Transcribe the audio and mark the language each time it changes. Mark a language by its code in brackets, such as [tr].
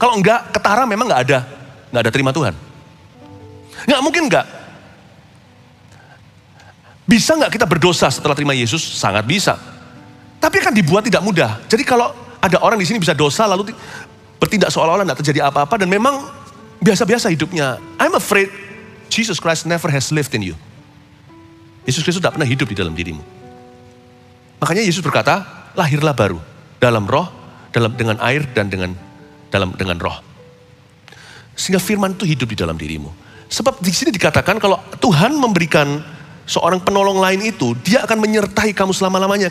[id] Kalau enggak, ketara memang enggak ada terima Tuhan. Enggak mungkin enggak. Bisa enggak kita berdosa setelah terima Yesus? Sangat bisa. Tapi kan dibuat tidak mudah. Jadi kalau ada orang di sini bisa dosa lalu bertindak seolah-olah enggak terjadi apa-apa dan memang biasa-biasa hidupnya. [en] I'm afraid Jesus Christ never has lived in you. [id] Yesus Kristus tidak pernah hidup di dalam dirimu. Makanya Yesus berkata, lahirlah baru dalam roh, dengan air dan dengan roh. Sehingga firman itu hidup di dalam dirimu. Sebab di sini dikatakan kalau Tuhan memberikan seorang penolong lain itu, dia akan menyertai kamu selama-lamanya.